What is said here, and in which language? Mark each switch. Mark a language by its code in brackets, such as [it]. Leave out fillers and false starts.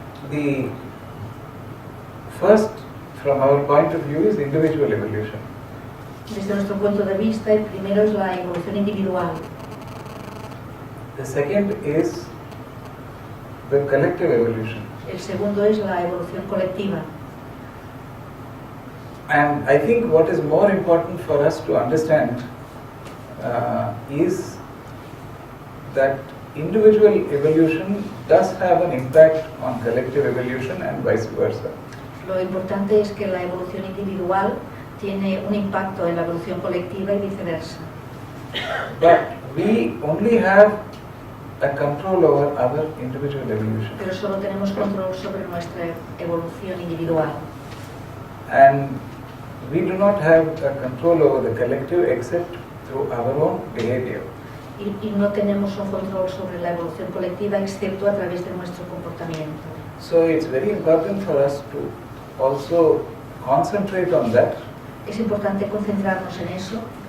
[en] The first, from our point of view, is individual evolution. [es] Desde nuestro punto de vista, el primero es la evolución individual. [en] The second is the collective evolution. [es] El segundo es la evolución colectiva. [en] And I think what is more important for us to understand is that individual evolution does have an impact on collective evolution and vice versa. [es] Lo importante es que la evolución individual tiene un impacto en la evolución colectiva y viceversa. [en] But we only have a control over our individual evolution. [es] Pero solo tenemos control sobre nuestra evolución individual. [en] And we do not have a control over the collective except through our own behavior. [es] Y no tenemos un control sobre la evolución colectiva excepto a través de nuestro comportamiento. [en] So it's very important for us to also concentrate on that, [es] Es importante concentrarnos en eso,